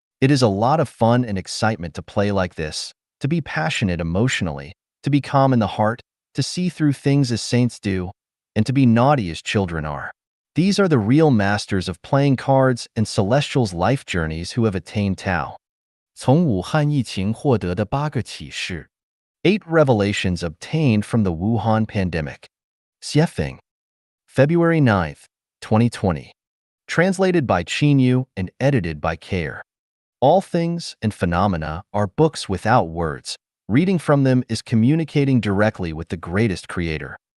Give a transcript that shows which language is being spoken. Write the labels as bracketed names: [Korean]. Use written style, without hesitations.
[English] It is a lot of fun and excitement to play like this, to be passionate emotionally, to be calm in the heart, to see through things as saints do, and to be naughty as children are. These are the real masters of playing cards and Celestial's life journeys who have attained Tao. [Chinese] 从武汉疫情获得的8个启示。 [English] 8 revelations obtained from the Wuhan pandemic. Xiefeng. February 9th, 2020. Translated by Qinyu and edited by Care. All things and phenomena are books without words. Reading from them is communicating directly with the greatest creator.